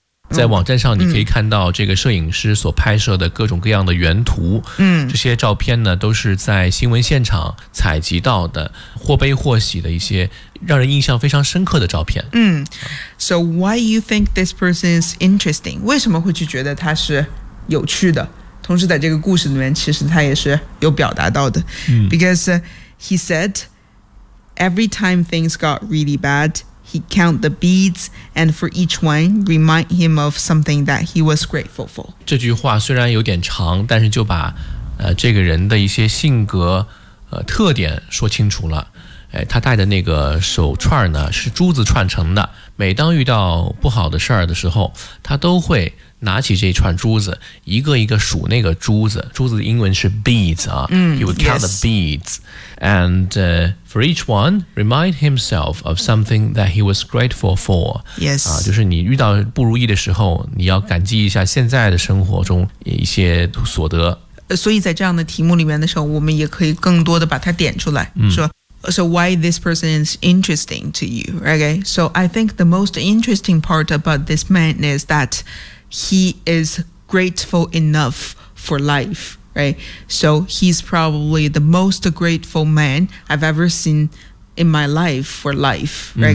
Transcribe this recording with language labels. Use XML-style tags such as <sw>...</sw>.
<zh>在网站上你可以看到这个摄影师所拍摄的各种各样的原图、嗯、这些照片呢都是在新闻现场采集到的或悲或喜的一些让人印象非常深刻的照片、</zh> <en>嗯、So why you think this person is interesting?</en> <zh>为什么会去觉得他是有趣的同时在这个故事里面其实他也是有表达到的、嗯、</zh> <en>Because he said Every time things got really badHe count the beads, and for each one, remind him of something that he was grateful for.</en> <zh>这句话虽然有点长，但是就把、这个人的一些性格、特点说清楚了、哎。他戴的那个手串呢，是珠子串成的。每当遇到不好的事儿的时候，他都会拿起这串珠子，一个一个数那个珠子。珠子的英文是 beads 啊。嗯、</zh> <en>he would count、 yes. the beads. And、for each one, remind himself of something that he was grateful for. Yes.、</en> <zh>就是你遇到不如意的时候你要感激一下现在的生活中一些所得。所以在这样的题目里面的时候我们也可以更多的把它点出来。嗯、</zh> <en>说 So why this person is interesting to you, okay? So I think the most interesting part about this man is that he is grateful enough for life. Right. So he's probably the most grateful man I've ever seen in my life for life. Right?、</en>